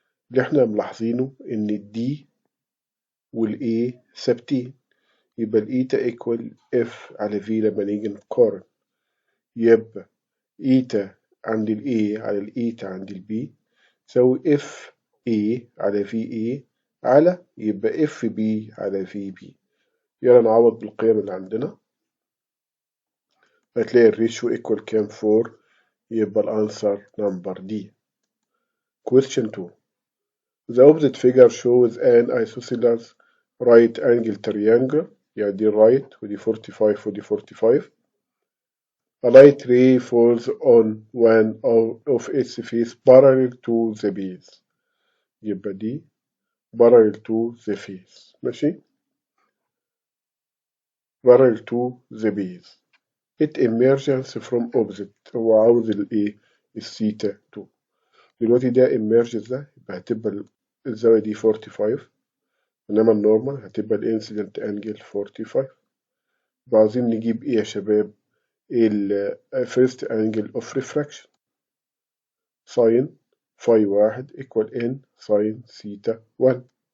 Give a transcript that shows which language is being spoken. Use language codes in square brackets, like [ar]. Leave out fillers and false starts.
[ar] اللي احنا ملاحظينه ان الدي والاي ثابتين، يبقى الإيتا ايكوال اف على في لما نيجي نقارن، يبقى إيتا عند الاي على الإيتا عند البي تساوي اف اي على في اي على يبقى اف بي على في بي. يلا نعوض بالقيم اللي عندنا، هتلاقي الريشيو ايكوال كام 4، يبقى الانسر نمبر دي. [en] Question 2. The opposite figure shows an isosceles right angle triangle، [ar] يعني دي [en] right [ar] ودي 45 ودي 45. [en] A light ray falls on one of its face parallel to the base، [ar] يبقى دي [en] parallel to the face، [ar] ماشي [en] parallel to the base. It emerges from opposite، [ar] هو عاوز الايه الثيتا 2. دلوقتي ده emerges ده يبقى هتبقى الزاوية دي 45، إنما النورمال هتبقى الانسيدنت انجل 45. يبقى عاوزين نجيب ايه يا شباب؟ ال [en] first angle of refraction [ar] ساين فاي واحد equal n ساين ثيتا 1.